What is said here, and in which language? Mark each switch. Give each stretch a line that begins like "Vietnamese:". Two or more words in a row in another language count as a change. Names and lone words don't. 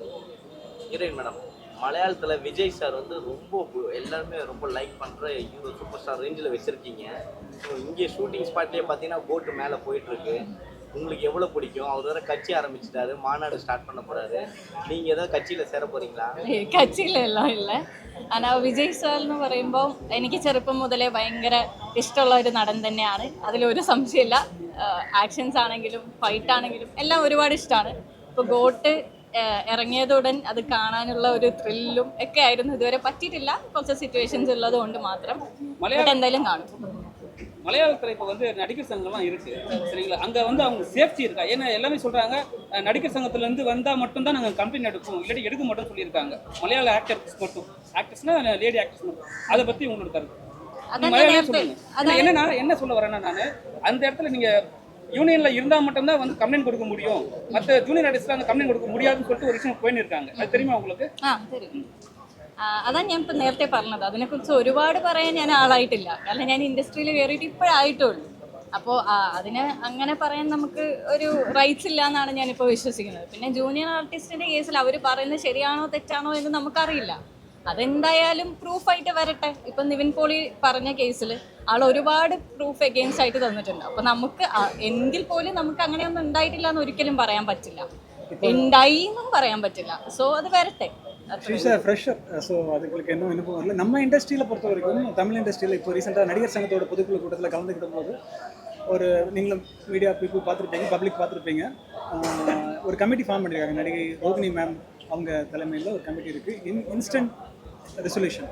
Tamil: ஹீரோயின் மேடம், மலையாளத்தில் விஜய் சார் வந்து ரொம்ப எல்லாருமே ரொம்ப லைக் பண்ணுற ஹீரோ,
English: super star
Tamil: ரேஞ்சில் வச்சுருக்கீங்க. ஸோ இங்கே
English: shooting spotleye
Tamil: பார்த்தீங்கன்னா போட்டு மேலே போயிட்டுருக்கு. உங்களுக்கு எவ்வளோ பிடிக்கும்? அவர் வேறு கட்சி ஆரம்பிச்சிட்டாரு, மாநாடு ஸ்டார்ட் பண்ண போகிறாரு. நீங்கள் ஏதாவது கட்சியில் சேர പോறீங்களா?
Malayalam: കച്ചിലെല്ലാം ഇല്ല. ஆனால் വിജയ് സാർ എന്ന് പറയുമ്പോൾ എനിക്ക് ചെറുപ്പം മുതലേ ഭയങ്കര ഇഷ്ടമുള്ള ഒരു നടൻ തന്നെയാണ്. അതിലൊരു സംശയമില്ല. ആക്ഷൻസ് ആണെങ്കിലും ഫൈറ്റ് ആണെങ്കിലും എല്ലാം ഒരുപാട് ഇഷ്ടമാണ്. ഇപ്പോൾ ഗോട്ട് ഇറങ്ങിയതുടൻ അത് കാണാനുള്ള ഒരു ത്രില്ലും ഒക്കെ ആയിരുന്നു. ഇതുവരെ പറ്റിയിട്ടില്ല, കുറച്ച് സിറ്റുവേഷൻസ് ഉള്ളത് കൊണ്ട് മാത്രം. ബട്ട് എന്തായാലും കാണും.
Tamil: மலையாளத்தில் இப்போ வந்து நடிகர் சங்கம்லாம் இருக்குது சரிங்களா, அங்கே வந்து அவங்க சேஃப்டி இருக்கா? ஏன்னா எல்லாமே சொல்கிறாங்க நடிகர் சங்கத்துலேருந்து வந்தால் மட்டும்தான் நாங்கள் கம்பெனி எடுப்போம், இல்லாட்டி எடுக்க மாட்டோம்னு சொல்லியிருக்காங்க. மலையாள ஆக்டர்ஸ் மட்டும், ஆக்டர்ஸ்னால்
English: lady actors
Tamil: மட்டும். அதை பற்றி உங்களோட கருத்து மலையாளம் சொல்லுங்கள். என்ன சொல்ல வரேன்னா, நான் அந்த இடத்துல நீங்கள் யூனியனில் இருந்தால் மட்டும்தான் வந்து கம்ப்ளைண்ட் கொடுக்க முடியும், மற்ற
English: junior artistlam
Tamil: அந்த கம்ப்ளைண்ட் கொடுக்க முடியாதுன்னு சொல்லிட்டு ஒரு விஷயம் போயின்னு இருக்காங்க. அது தெரியுமா உங்களுக்கு? தெரியும்.
Malayalam: അതാണ് ഞാൻ ഇപ്പം നേരത്തെ പറഞ്ഞത്. അതിനെക്കുറിച്ച് ഒരുപാട് പറയാൻ ഞാൻ ആളായിട്ടില്ല. കാരണം ഞാൻ ഇൻഡസ്ട്രിയിൽ കയറിയിട്ട് ഇപ്പോഴായിട്ടുള്ളൂ. അപ്പോൾ അതിന് അങ്ങനെ പറയാൻ നമുക്ക് ഒരു റൈറ്റ്സ് ഇല്ല എന്നാണ് ഞാനിപ്പോൾ വിശ്വസിക്കുന്നത്. പിന്നെ
English: junior artistinte
Malayalam: കേസിൽ അവർ പറയുന്നത് ശരിയാണോ തെറ്റാണോ എന്ന് നമുക്കറിയില്ല. അതെന്തായാലും പ്രൂഫായിട്ട് വരട്ടെ. ഇപ്പം നിവിൻ പോളി പറഞ്ഞ കേസിൽ ആൾ ഒരുപാട്
English: proof against
Malayalam: ആയിട്ട് തന്നിട്ടുണ്ട്. അപ്പോൾ നമുക്ക് എങ്കിൽ പോലും നമുക്ക് അങ്ങനെയൊന്നും ഉണ്ടായിട്ടില്ല എന്ന് ഒരിക്കലും പറയാൻ പറ്റില്ല, ഉണ്ടായി എന്നും പറയാൻ പറ്റില്ല. സോ അത് വരട്ടെ.
English: She's a fresher.
Tamil: ஸோ அதுங்களுக்கு என்ன அனுபவம் வரல. நம்ம இண்டஸ்ட்ரியில் பொறுத்த வரைக்கும், தமிழ் இண்டஸ்ட்ரியில் இப்போ ரீசெண்டாக நடிகர் சங்கத்தோட பொதுக்குழு கூட்டத்தில் கலந்துக்கிட்ட போது ஒரு நீங்களும்
English: media people
Tamil: பார்த்துருப்பீங்க, பப்ளிக் பார்த்துருப்பீங்க, ஒரு
English: committee form
Tamil: பண்ணியிருக்காங்க. நடிகை ரோகிணி மேம் அவங்க தலைமையில் ஒரு கமிட்டி இருக்குது,
English: instant resolution.